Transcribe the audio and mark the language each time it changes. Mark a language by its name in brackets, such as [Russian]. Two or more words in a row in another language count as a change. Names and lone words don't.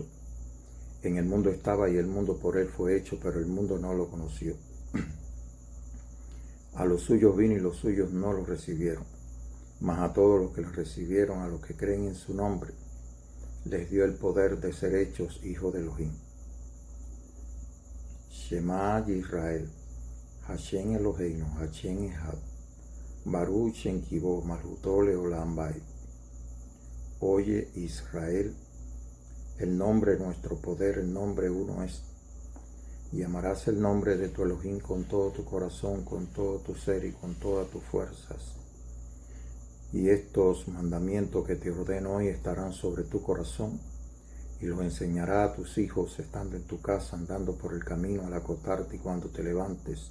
[Spanish] En el mundo estaba y el mundo por él fue hecho, pero el mundo no lo conoció. A los suyos vino y los suyos no lo recibieron. Mas a todos los que lo recibieron, a los que creen en su nombre, les dio el poder de ser hechos hijos de Elohim. [Hebrew] שמע ישראל, השם אלוהינו, השם אחד, ברוך שם כבודו, מלכותו לעולם ועד. [Spanish] Oye Israel, el nombre de nuestro poder, el nombre uno es. Y amarás el nombre de tu Elohim con todo tu corazón, con todo tu ser y con todas tus fuerzas. Y estos mandamientos que te ordeno hoy estarán sobre tu corazón, y los enseñará a tus hijos estando en tu casa, andando por el camino al acostarte y cuando te levantes.